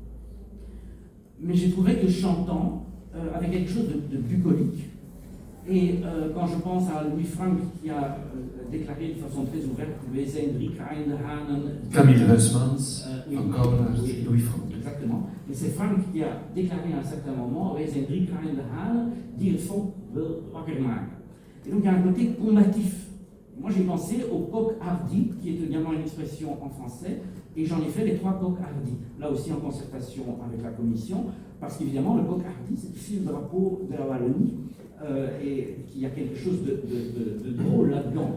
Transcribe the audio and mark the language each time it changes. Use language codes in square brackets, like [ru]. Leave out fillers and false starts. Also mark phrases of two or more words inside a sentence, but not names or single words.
[fr] Mais j'ai trouvé que chantant avait quelque chose de bucolique. Et quand je pense à Louis Frank qui a déclaré de façon très ouverte [nl] We zijn drie Kraaiende Hanen. [fr] Camille Huysmans, encore oui, Louis Frank. Exactement. Et c'est Frank qui a déclaré à un certain moment [nl] We zijn drie Kraaiende Hanen die het volk wil wakker maken. [fr] Et donc il y a un côté combatif. Moi j'ai pensé au coq hardi, qui est également une expression en français, et j'en ai fait les trois coqs hardis, là aussi en concertation avec la commission, parce qu'évidemment le coq hardi c'est ici le drapeau de la Wallonie, et qu'il y a quelque chose de drôle là-dedans.